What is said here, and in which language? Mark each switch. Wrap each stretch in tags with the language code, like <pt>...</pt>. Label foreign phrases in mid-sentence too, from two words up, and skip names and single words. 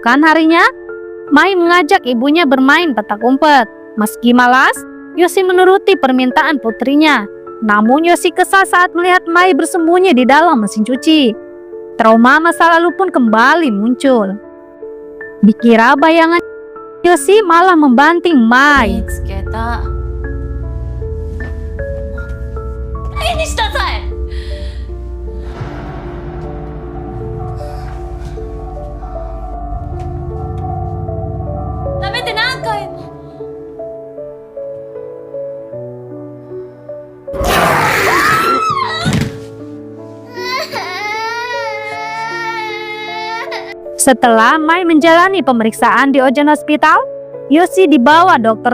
<id>Keesokan harinya, Mai mengajak ibunya bermain petak umpet. Meski malas, Yoshi menuruti permintaan putrinya. Namun Yoshi kesal saat melihat Mai bersembunyi di dalam mesin cuci. Trauma masa lalu pun kembali muncul. Dikira bayangan Yoshi malah membanting Mai.</id> <ja>見つけた。何にしたさい。ダメって何回も。</ja> <id>Setelah Mai menjalani pemeriksaan di Ojan Hospital, Yoshi dibawa Dr.</id>